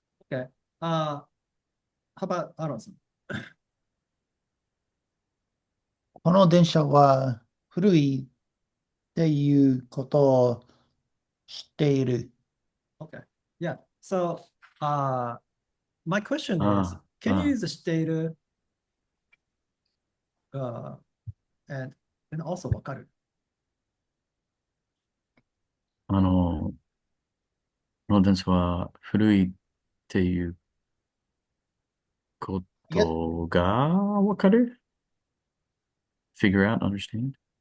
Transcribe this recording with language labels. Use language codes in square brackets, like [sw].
[en] Okay. How about Aaron? [ja] この電車は古いっていうことを知っている。 [en] Okay. Yeah. So, my question is, あ can you あ、 use the 知っている and also わかる？ [ja] あの、この電車は古いっていうことがわかる ? [en] figure out, understand?